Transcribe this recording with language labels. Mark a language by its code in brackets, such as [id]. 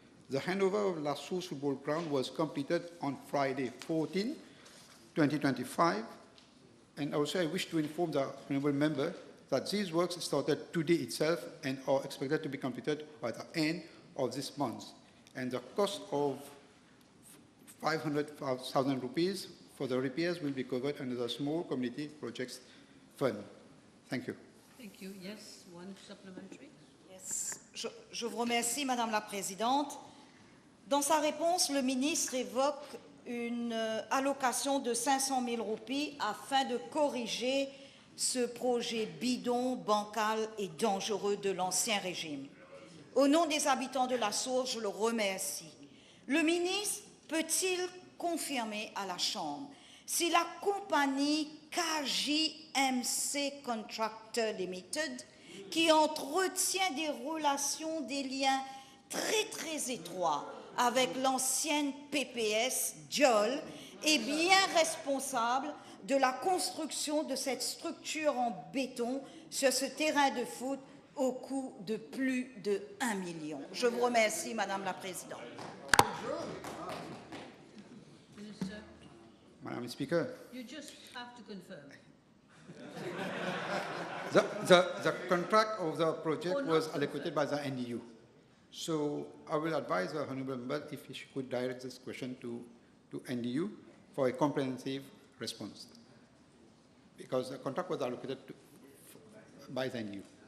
[en] The handover of Lassos football ground was completed on Friday 14, 2025, and also I wish to inform the honourable member that these works started today itself and are expected to be completed by the end of this month. And the cost of 500,000 rupees for the repairs will be covered under the Small Community Projects Fund. Thank you. Thank you. Yes, one supplementary. Yes. [fr] Je vous remercie, Madame la Présidente. Dans sa réponse, le ministre évoque une allocation de 500 000 roupies afin de corriger ce projet bidon, bancal et dangereux de l'Ancien Régime. Au nom des habitants de la Source, je le remercie. Le ministre peut-il confirmer à la Chambre si la compagnie KJMC Contractor Limited, qui entretient des relations, des liens très étroits avec l'ancienne PPS Diol, est bien responsable de la construction de cette structure en béton sur ce terrain de foot au coût de plus de 1 million. Je vous remercie, Madame la Présidente. [en] Madam Speaker, You just have to confirm. the contract of the project was allocated by the NDU. So I will advise the honourable member if he could direct this question to NDU for a comprehensive response, because the contract was allocated by the NDU.